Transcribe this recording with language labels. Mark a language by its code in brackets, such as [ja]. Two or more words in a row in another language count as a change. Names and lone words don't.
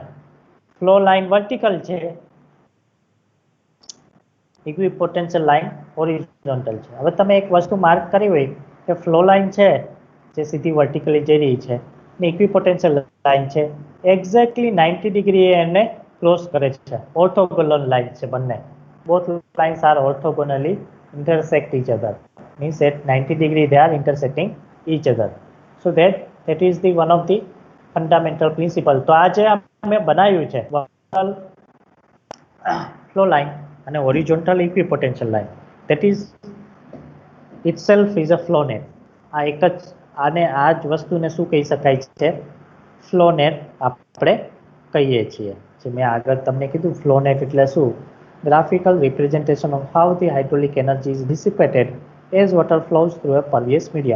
[en] flow line vertical છે, equipotential line horizontal છે. [gu] હવે તમે એક વસ્તુ માર્ક કરી હોય કે [en] flow line [gu] છે જે સીધી વર્ટિકલી જઈ રહી છે, ને [en] equipotential line [gu] છે [en] exactly 90 degree [gu] એને ક્રોસ કરે છે. [en] orthogonal line [gu] છે બંને. [en] both lines are orthogonally intersect each other. Means at 90 degree they are intersecting each other. So that is the one of the fundamental principle. [gu] તો આ જે મેં બનાવ્યું છે [en] flow line [gu] અને [en] horizontal equipotential line, that is itself is a flow net. [gu] આ એક જ આને આ જ વસ્તુને શું કહી શકાય છે? [en] flow net [gu] આપણે કહીએ છીએ. જે મેં આગળ તમને કીધું, [en] flow net [gu] એટલે શું? [en] graphical representation of how the hydraulic energy is dissipated as water flows through a pervious medium.